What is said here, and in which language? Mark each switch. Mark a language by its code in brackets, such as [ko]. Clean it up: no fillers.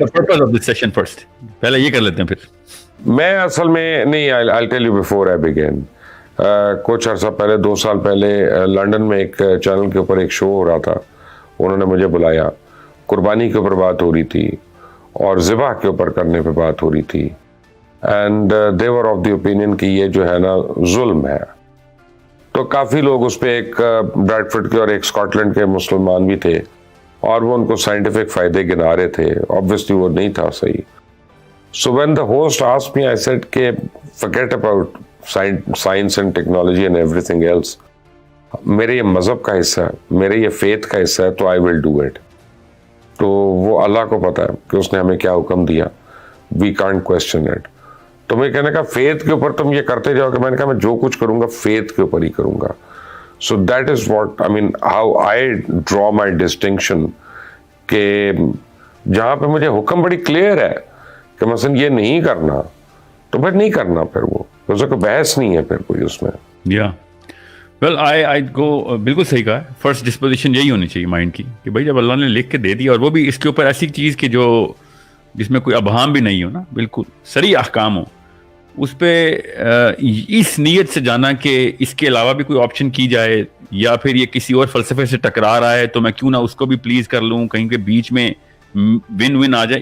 [en] the purpose of this session first. [ur] پہلے یہ کر لیتے ہیں پھر. میں اصل میں نہیں, [en] I'll tell you before I begin. [ur] کچھ عرصہ پہلے, 2 سال پہلے لنڈن میں ایک چینل کے اوپر ایک شو ہو رہا تھا. انہوں نے مجھے بلایا, قربانی کے اوپر بات ہو رہی تھی اور ذبح کے اوپر کرنے پہ بات ہو رہی تھی. [en] and they were of the opinion [ur] کہ یہ جو ہے نا ظلم ہے. تو کافی لوگ اس پہ, ایک بریڈ فورڈ کے اور ایک اسکاٹ لینڈ کے مسلمان بھی تھے, اور وہ ان کو سائنٹیفک فائدے گنا رہے تھے. obviously وہ نہیں تھا صحیح. [en] So when the host asked me, I said [ur] کہ [en] forget about science and technology and everything else. [ur] میرے یہ مذہب کا حصہ ہے, میرے یہ فیتھ کا حصہ ہے, تو [en] I will do it. [ur] تو وہ اللہ کو پتا ہے کہ اس نے ہمیں کیا حکم دیا. [en] We can't question it. [ur] تو میں کہنے کا فیتھ کے اوپر تم یہ کرتے جاؤ, کہ میں نے کہا میں جو کچھ کروں گا فیتھ کے اوپر ہی کروں گا. [en] So that is what I mean, how I draw my distinction. [ur] کہ جہاں پہ مجھے حکم بڑی کلیئر ہے کہ مثلا یہ نہیں کرنا, تو پھر نہیں کرنا. پھر وہ کوئی بحث نہیں ہے پھر کوئی اس میں. یا [en] well I go, [ur] بالکل صحیح کہا. فرسٹ ڈسپوزیشن یہی ہونی چاہیے مائنڈ کی کہ بھائی جب اللہ نے لکھ کے دے دیا, اور وہ بھی اس کے اوپر ایسی چیز کہ جس میں کوئی ابہام بھی نہیں ہو نا, بالکل صریح احکام ہو, اس پہ اس نیت سے جانا کہ اس کے علاوہ بھی کوئی آپشن کی جائے, یا پھر یہ کسی اور فلسفے سے ٹکرا رہا ہے تو میں کیوں نہ اس کو بھی پلیز کر لوں, کہیں کہ بیچ میں ون ون آ جائے.